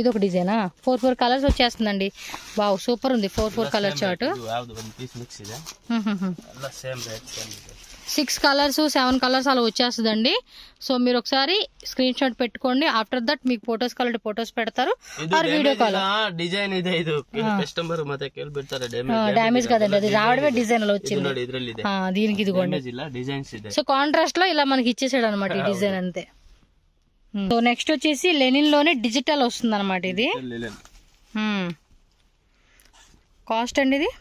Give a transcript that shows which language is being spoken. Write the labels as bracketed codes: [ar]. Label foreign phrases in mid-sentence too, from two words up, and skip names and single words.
[te] ఇది ఒక డిజైనా, 4 కలర్స్ వచ్చేస్తుందండి. [en] wow super [te] ఉంది. 4 [en] color chart, [te] 6 కలర్స్ 7 కలర్స్ అలా వచ్చేస్తుందండి. సో మీరు ఒకసారి [en] screen shot [te] పెట్టుకోండి. [en] after that [te] మీకు ఫోటోస్ కావాలంటే ఫోటోస్ పెడతారు, [en] video call. [kn] డిజైన్ ಇದೆ ಇದು కస్టమర్ ಮತ್ತೆ ಕೇಳ್ಬಿಡ್ತಾರೆ [te] డ్యామేజ్ కదండి, అది రావడమే డిజైన్ లో వచ్చింది దీనికి. ఇదిగోండి [kn] డిజైన్స్ ಇದೆ. [te] సో కాంట్రాస్ట్ లో ఇలా మనకి ఇచ్చేసాడు అనమాట ఈ డిజైన్ అంతే. సో నెక్స్ట్ వచ్చేసి లెనిన్ లోనే డిజిటల్ వస్తుంది అనమాట. ఇది కాస్ట్ అండి ఇది